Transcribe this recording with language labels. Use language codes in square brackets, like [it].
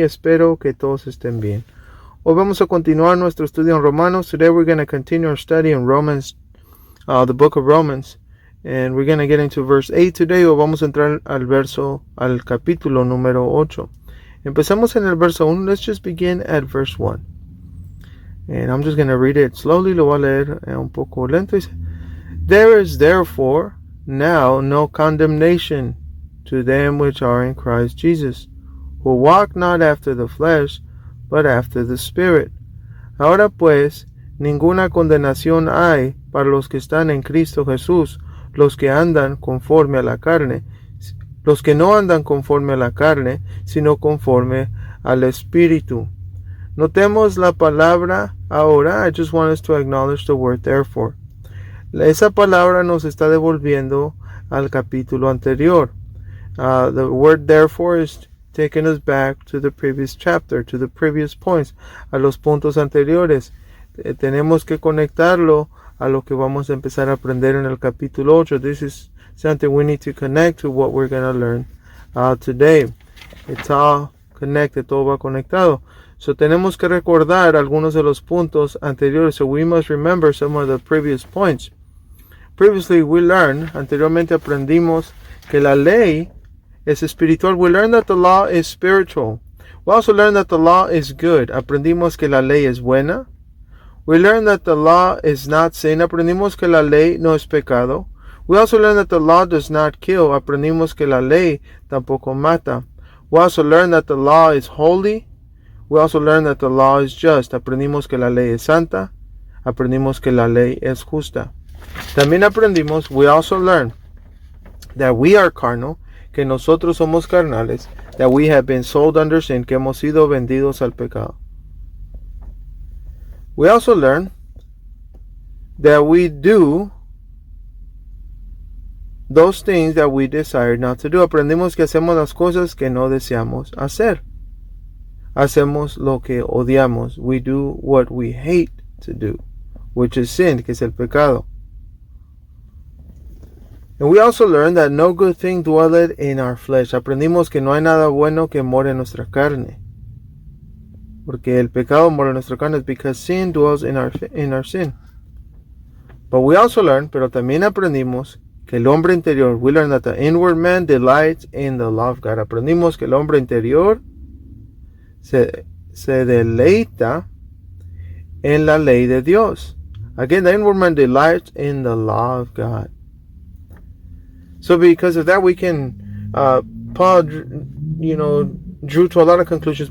[es] Espero que todos estén bien. Hoy vamos a continuar nuestro estudio en Romanos. [en] Today we're going to continue our study in Romans, the book of Romans. And we're going to get into verse 8 today. [es] O vamos a entrar al capítulo número 8. Empezamos en el verso 1. [en] Let's just begin at verse 1. And I'm just going to read it slowly. [es] Lo voy a leer un poco lento. [en] There is therefore now no condemnation to them which are in Christ Jesus, who walk not after the flesh, but after the Spirit. [es] Ahora pues, ninguna condenación hay para los que están en Cristo Jesús, los que andan conforme a la carne, los que no andan conforme a la carne, sino conforme al Espíritu. Notemos la palabra ahora. [en] I just want us to acknowledge the word therefore. [es] Esa palabra nos está devolviendo al capítulo anterior. [en] The word therefore is taking us back to the previous chapter, to the previous points, [es] a los puntos anteriores. Tenemos que conectarlo a lo que vamos a empezar a aprender en el capítulo 8. [en] This is something we need to connect to what we're going to learn today. It's all connected, [es] todo va conectado. So tenemos que recordar algunos de los puntos anteriores. [en] So we must remember some of the previous points. Previously we learned, [es] anteriormente aprendimos que la ley es espiritual. [en] We learned that the law is spiritual. We also learned that the law is good. [es] Aprendimos que la ley es buena. [en] We learned that the law is not sin. [es] Aprendimos que la ley no es pecado. [en] We also learned that the law does not kill. [es] Aprendimos que la ley tampoco mata. [en] We also learned that the law is holy. We also learned that the law is just. [es] Aprendimos que la ley es santa. Aprendimos que la ley es justa. También aprendimos, [en] we also learned that we are carnal, [es] que nosotros somos carnales, [en] that we have been sold under sin, [es] que hemos sido vendidos al pecado. [en] We also learned that we do those things that we desire not to do. [es] Aprendimos que hacemos las cosas que no deseamos hacer. Hacemos lo que odiamos. [en] We do what we hate to do, which is sin, [es] que es el pecado. [en] And we also learned that no good thing dwelleth in our flesh. [es] Aprendimos que no hay nada bueno que more en nuestra carne. Porque el pecado mora en nuestra carne, [en] because sin dwells in our sin. But we also learned, [es] pero también aprendimos, que el hombre interior, [en] we learned that the inward man delights in the law of God. [es] Aprendimos que el hombre interior se deleita en la ley de Dios. [en] Again, the inward man delights in the law of God. So because of that, we can, Paul, drew to a lot of conclusions.